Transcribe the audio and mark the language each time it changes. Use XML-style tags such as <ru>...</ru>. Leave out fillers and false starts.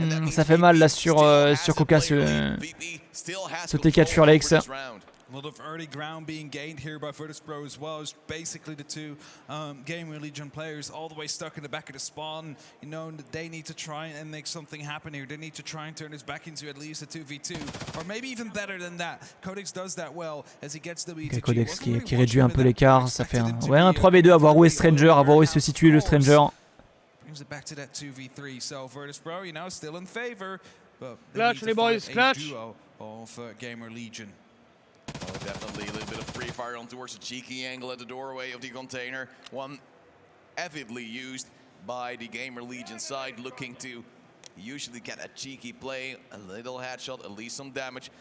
<fr>Ça fait mal là sur Coca ce TK de Furlex.</fr> <en>A lot of early ground being gained here by VirtusPro as well. It's basically the two GamerLegion players all the way stuck in the back of the spawn. You know, they need to try and make something happen here. They need to try and turn this back into at least a 2v2. Or maybe even better than that. Codex does that well as he gets the</en> <fr>okay, Codex qui réduit un peu l'écart. Ça fait un 3v2. À voir où est Stranger, à voir où est se situe le Stranger.</fr> <en>Brings it back to that 2v3. So VirtusPro, you know, still in favor. But clutch, les boys, clutch. Of GamerLegion. Oh, definitely a little bit of free fire on towards the cheeky angle at the doorway of the container. One avidly used by the GamerLegion side, looking to usually get a cheeky play, a little headshot, at least some damage.</en>